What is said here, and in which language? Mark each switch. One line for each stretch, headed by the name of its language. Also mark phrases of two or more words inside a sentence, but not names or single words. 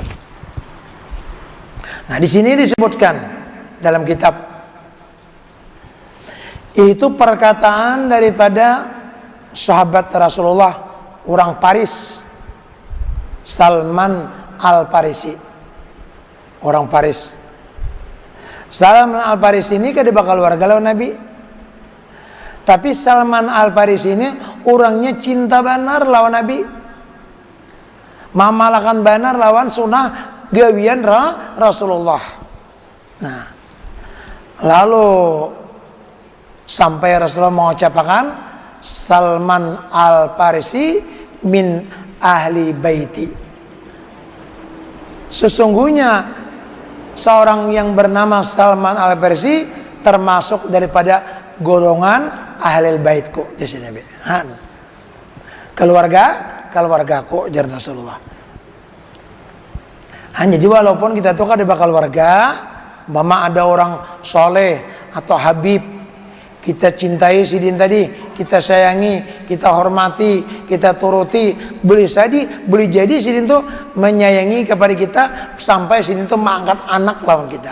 Indonesian: Nah, di sini disebutkan dalam kitab, itu perkataan daripada sahabat Rasulullah, orang Paris, Salman Al-Farisi, orang Paris.
Banjar: Salman Al-Farisi ini kada bakal warga lawan Nabi, tapi Salman Al-Farisi ini orangnya cinta benar lawan Nabi, mamalakan benar lawan sunnah gawian Rasulullah.
Indonesian: Nah, lalu sampai Rasulullah mengucapkan Salman Al-Farisi
Arabic: من أهل بيتي.
Indonesian: Sesungguhnya seorang yang bernama Salman Al-Farisi termasuk daripada golongan ahli baitku di sini.
Banjar: Keluargaku jar Rasulullah. Jadi walaupun kita tuh kada bakal warga, mama ada orang soleh atau habib, kita cintai sidin tadi, kita sayangi, kita hormati, kita turuti, boleh jadi sidin tuh menyayangi kepada kita sampai sidin tuh mengangkat anak lawan kita.